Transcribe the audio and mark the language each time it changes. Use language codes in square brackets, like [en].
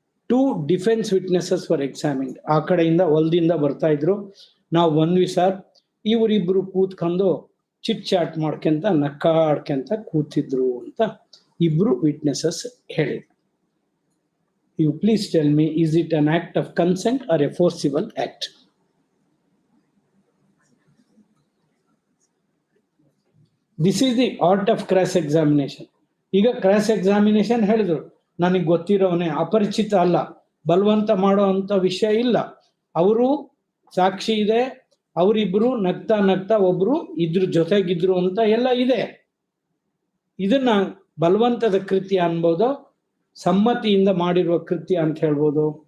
[kn] 2 [en] Defence witnesses for examine. [kn] ಆ ಕಡೆಯಿಂದ ಹೊಲದಿಂದ ಬರ್ತಾ ಇದ್ರು, ನಾವು ಬಂದ್ವಿ ಸರ್. ಇವರಿಬ್ರು ಕೂತ್ಕೊಂಡು ಚಿಟ್ ಚಾಟ್ ಮಾಡ್ಕೊಂತ ನಕ್ಕಾಡ್ಕೊಂತ ಕೂತಿದ್ರು ಅಂತ ಇಬ್ರು ವಿಟ್ನೆಸಸ್ ಹೇಳಿದ್ರು. [en] You please tell me, is it an act of consent or a forcible act? This is the art of cross examination. [kn] ಈಗ ಕ್ರಾಸ್ ಎಕ್ಸಾಮಿನೇಷನ್ ಹೇಳಿದ್ರು, ನನಗೆ ಗೊತ್ತಿರೋನೆ, ಅಪರಿಚಿತ ಅಲ್ಲ, ಬಲವಂತ ಮಾಡೋ ಅಂತ ವಿಷಯ ಇಲ್ಲ, ಅವರು ಸಾಕ್ಷಿ ಇದೆ, ಅವರಿಬ್ರು ನಗ್ತಾ ನಗ್ತಾ ಒಬ್ರು ಇದ್ರ ಜೊತೆಗಿದ್ರು ಅಂತ ಎಲ್ಲ ಇದೆ. ಇದನ್ನ ಬಲವಂತದ ಕೃತ್ಯ ಅನ್ಬೋದು, ಸಮ್ಮತಿಯಿಂದ ಮಾಡಿರುವ ಕೃತ್ಯ ಅಂತ ಹೇಳ್ಬೋದು.